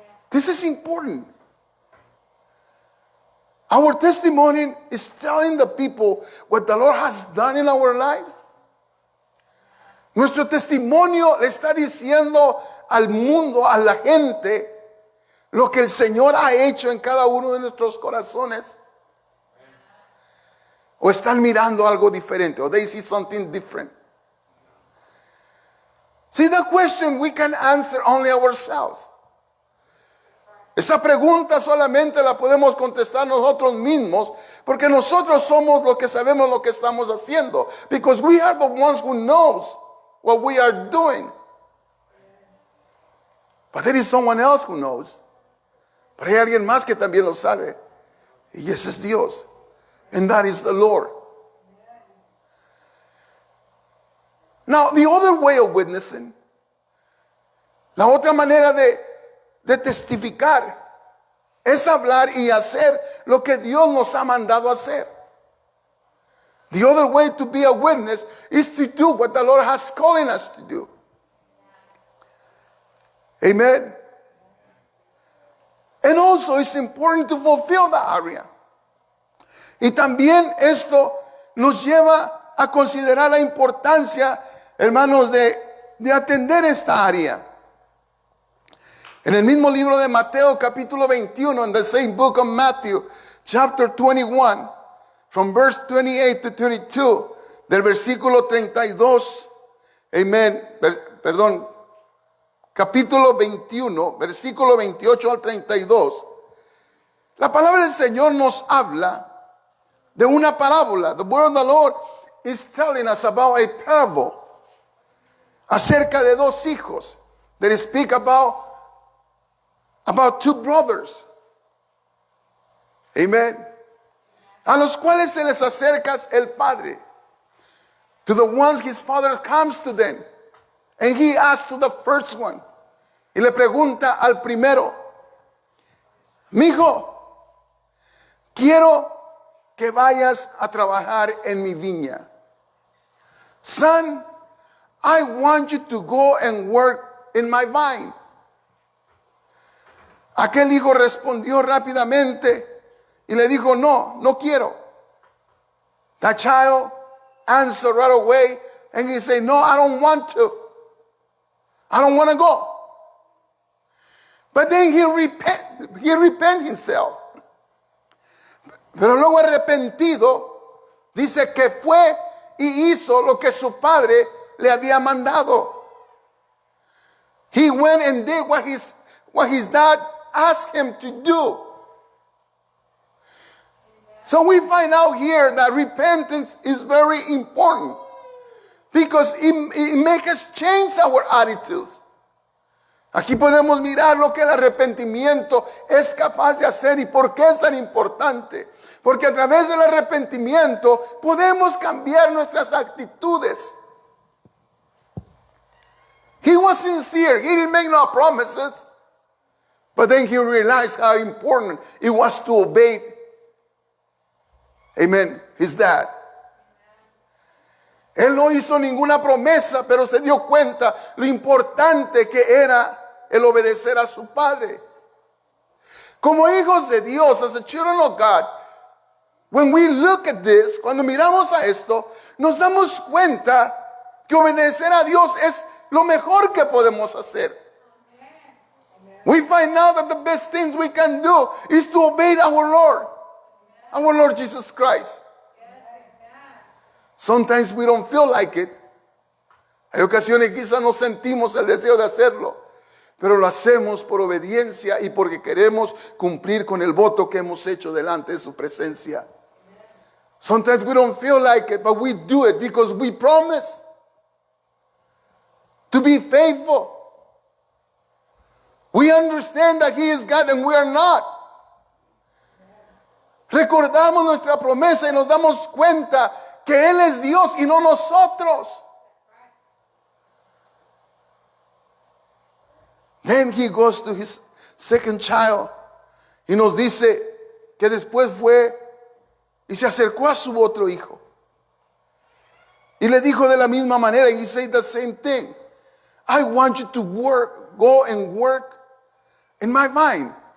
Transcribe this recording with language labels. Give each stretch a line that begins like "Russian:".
English: This is important. Our testimony is telling the people what the Lord has done in our lives.
Spanish: Nuestro testimonio le está diciendo al mundo, a la gente, lo que el Señor ha hecho en cada uno de nuestros corazones. O están mirando algo diferente,
English: or they see something different. See, the question we can answer only ourselves.
Spanish: Esa pregunta solamente la podemos contestar nosotros mismos, porque nosotros somos los que sabemos lo que estamos haciendo.
English: Because we are the ones who knows what we are doing. But there is someone else who knows.
Spanish: Pero hay alguien más que también lo sabe. Y ese es Dios.
English: And that is the Lord. Now, the other way of witnessing,
Spanish: la otra manera de testificar, es hablar y hacer lo que Dios nos ha mandado hacer.
English: The other way to be a witness is to do what the Lord has calling us to do. Amen. And also it's important to fulfill the area.
Spanish: Y también esto nos lleva a considerar la importancia, hermanos, de atender esta área. En el mismo libro de Mateo, capítulo 21,
English: in the same book of Matthew, chapter 21, from verse 28 to 32,
Spanish: del versículo 32, amen, perdón, capítulo 21, versículo 28 al 32, la palabra del Señor nos habla de una parábola.
English: The word of the Lord is telling us about a parable
Spanish: acerca de dos hijos
English: that speak about two brothers. Amen.
Spanish: A los cuales se les acerca el padre.
English: To the ones his father comes to them. And he asks to the first one.
Spanish: Y le pregunta al primero, mijo, quiero que vayas a trabajar en mi viña.
English: Son, I want you to go and work in my vine.
Spanish: Aquel hijo respondió rápidamente y le dijo, no quiero.
English: That child answered right away and he said, no, I don't want to. I don't want to go. But then he repent himself.
Spanish: Pero luego arrepentido, dice que fue y hizo lo que su padre le había mandado.
English: He went and did what his dad asked him to do. So we find out here that repentance is very important because it makes us change our attitudes.
Spanish: Aquí podemos mirar lo que el arrepentimiento es capaz de hacer y por qué es tan importante. Porque a través del arrepentimiento podemos cambiar nuestras actitudes.
English: He was sincere. He didn't make no promises. But then he realized how important it was to obey, amen, his dad.
Spanish: Él no hizo ninguna promesa, pero se dio cuenta lo importante que era el obedecer a su padre. Como hijos de Dios,
English: as the children of God, when we look at this,
Spanish: cuando miramos a esto, nos damos cuenta que obedecer a Dios es lo mejor que podemos hacer.
English: We find out that the best things we can do is to obey our Lord Jesus Christ. Sometimes we don't feel like it.
Spanish: Hay ocasiones que quizás no sentimos el deseo de hacerlo, pero lo hacemos por obediencia y porque queremos cumplir con el voto que hemos hecho delante de su presencia.
English: Sometimes we don't feel like it, but we do it because we promise to be faithful. We understand that He is God and we are not.
Spanish: Recordamos nuestra promesa y nos damos cuenta que Él es Dios y no nosotros.
English: Then He goes to His second child
Spanish: y nos dice que después fue y se acercó a su otro hijo y le dijo de la misma manera, y
English: he said the same thing. I want you to work, go and work in my vine.